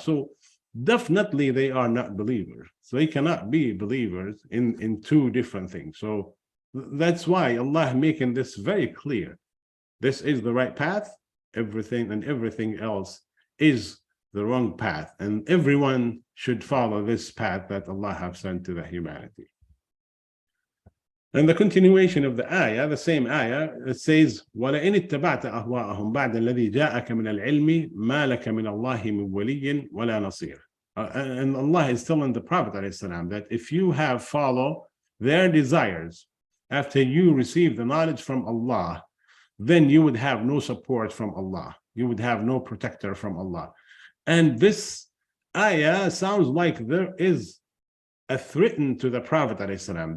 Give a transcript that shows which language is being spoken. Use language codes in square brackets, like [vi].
[en] So definitely they are not believers. So they cannot be believers in two different things. So that's why Allah making this very clear. This is the right path, everything else is the wrong path, and everyone should follow this path that Allah have sent to the humanity. And the continuation of the ayah, the same ayah, it says, [ar] وَلَئِنِ اتَّبَعْتَ أَهْوَاءَهُمْ بَعْدَ الَّذِي جَاءَكَ مِنَ الْعِلْمِ مَا لَكَ مِنَ اللَّهِ مِنْ وَلِيٍّ وَلَا نَصِيرٍ. [en] And Allah is telling the Prophet ﷺ that if you have followed their desires after you receive the knowledge from Allah, then you would have no support from Allah. You would have no protector from Allah. And this ayah sounds like there is a threat to the Prophet ﷺ.